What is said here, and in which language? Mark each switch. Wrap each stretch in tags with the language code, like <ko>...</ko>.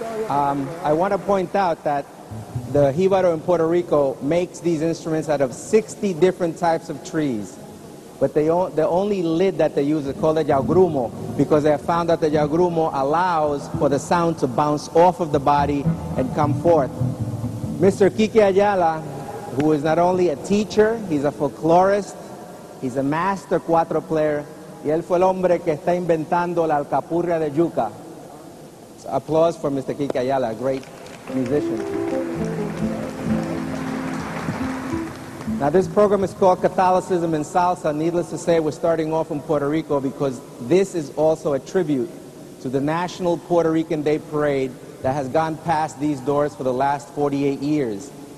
<en>I want to point out that the Jíbaro in Puerto Rico makes these instruments out of 60 different types of trees. But the only lid that they use is called a yaugrumo, because they have found that the yaugrumo allows for the sound to bounce off of the body and come forth. Mr. Quique Ayala, who is not only a teacher, he's a folklorist, he's a master cuatro player,</en> <es>y él fue el hombre que está inventando la alcapurria de yuca.</es> <en>So applause for Mr. Quique Ayala, a great musician. Now this program is called Catholicism and Salsa. Needless to say, we're starting off in Puerto Rico because this is also a tribute to the National Puerto Rican Day Parade that has gone past these doors for the last 48 years.</en>